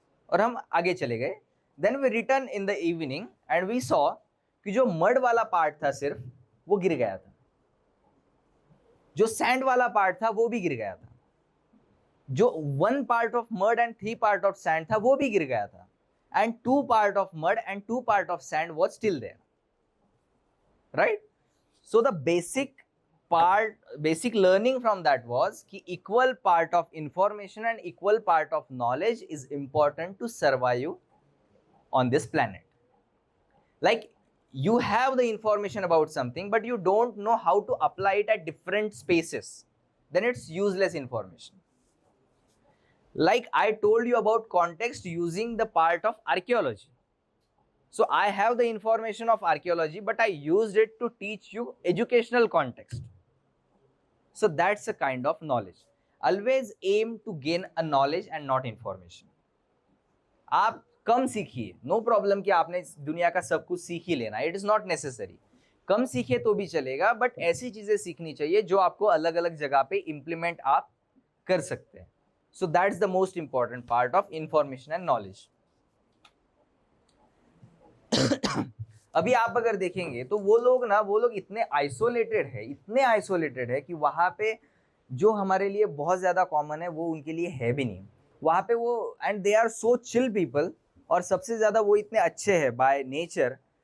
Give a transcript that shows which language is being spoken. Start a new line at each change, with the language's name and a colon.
Hindi: और हम आगे चले गए.
English: then we return in the evening and we saw
Hindi: कि जो मड वाला पार्ट था सिर्फ वो गिर गया था, जो सैंड वाला पार्ट था वो भी गिर गया था, जो
English: 1 part of mud and 3 part of sand
Hindi: था वो भी गिर गया था,
English: and 2 part of mud and 2 part of sand was still there, right. So the basic learning from that was कि equal part of information and equal part of knowledge is important to survive on this planet. Like you have the information about something but you don't know how to apply it at different spaces, then it's useless information. Like I told you about context using the part of archaeology. So I have the information of archaeology, but I used it to teach you educational context. So that's a kind of knowledge. Always aim to gain a knowledge and not information.
Hindi: आप कम सीखिए,
English: no problem
Hindi: कि आपने इस दुनिया का सब कुछ सीख ही लेना,
English: It is not necessary.
Hindi: कम सीखिए तो भी चलेगा, बट ऐसी चीजें सीखनी चाहिए जो आपको अलग अलग जगह पे इम्प्लीमेंट आप कर सकते हैं.
English: So that's the most important part of information and knowledge.
Hindi: अभी आप अगर देखेंगे तो वो लोग इतने आइसोलेटेड है कि वहाँ पे जो हमारे लिए बहुत ज़्यादा कॉमन है वो उनके लिए है भी नहीं. वहाँ पे वो
English: and they are so chill people,
Hindi: और सबसे ज़्यादा वो इतने अच्छे हैं
English: By nature.